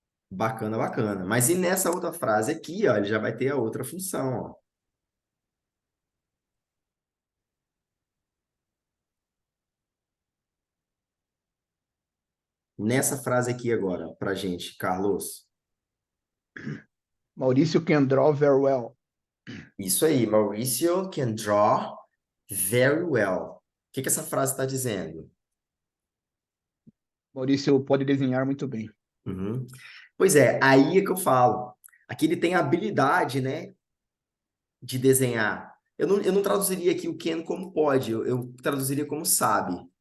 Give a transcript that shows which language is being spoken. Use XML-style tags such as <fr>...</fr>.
<pt>Bacana, bacana. Mas e nessa outra frase aqui, ó, ele já vai ter a outra função, ó. Nessa frase aqui agora, pra gente, Carlos.</pt> <en>Maurício can draw very well.</en> <pt>Isso aí,</pt> <en>Mauricio can draw very well.</en> <pt>O que que essa frase está dizendo? Maurício pode desenhar muito bem. Uhum. Pois é, aí é que eu falo. Aqui ele tem a habilidade, né, de desenhar. Eu não traduziria aqui o can como pode, eu traduziria como sabe.</pt>